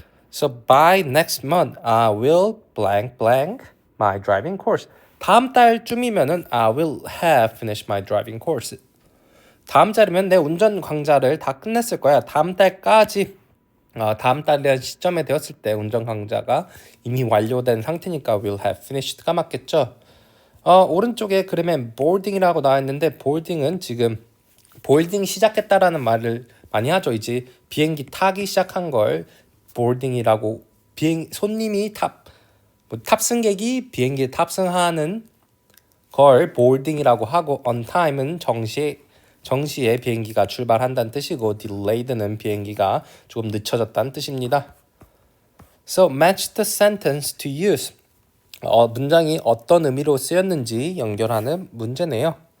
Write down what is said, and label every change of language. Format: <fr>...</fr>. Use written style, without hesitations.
<en>So by next month, I will blank my driving course.</en> <ko>다음 달쯤이면은</ko> <en>I will have finished my driving course.</en> <ko>다음 달이면 내 운전 강좌를 다 끝냈을 거야. 다음 달까지 다음 달이라는 시점에 되었을 때 운전 강좌가 이미 완료된 상태니까 will have finished가 맞겠죠. 오른쪽에 그러면 boarding이라고 나와 있는데 boarding은 지금 boarding 시작했다라는 말을 많이 하죠. 이제 비행기 타기 시작한 걸 boarding이라고 손님이 탑승객이 비행기에 탑승하는 걸 boarding이라고 하고 on time은 정시에 비행기가 출발한다는 뜻이고 delayed는 비행기가 조금 늦춰졌다는 뜻입니다.</ko> <en>So match the sentence to use.</en> <ko>문장이 어떤 의미로 쓰였는지 연결하는 문제네요.</ko>